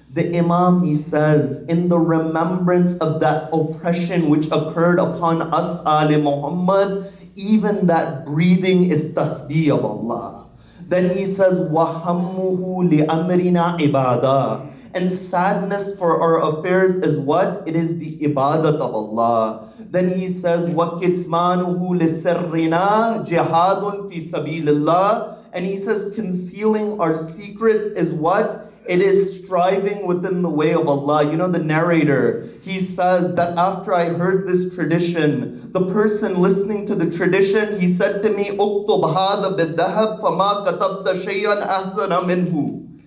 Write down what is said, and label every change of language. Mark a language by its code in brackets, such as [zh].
[en] The Imam, he says, in the remembrance of that oppression which occurred upon us, Ali Muhammad, even that breathing is tasbih of Allah. Then he says, [ar] وَهَمُّهُ لِأَمْرِنَا عِبَادًا. [en] And sadness for our affairs is what? It is the ibadat of Allah. Then he says, [ar] وَكِتْمَانُهُ لِسِرِّنَا جِهَادٌ فِي سَبِيلِ اللَّهِ. [en] And he says, concealing our secrets is what? It is striving within the way of Allah. You know, the narrator, he says that after I heard this tradition, the person listening to the tradition, he said to me, [ar] "Uktub hada bid-dhahab fama katabta shay'an ahsana minhu."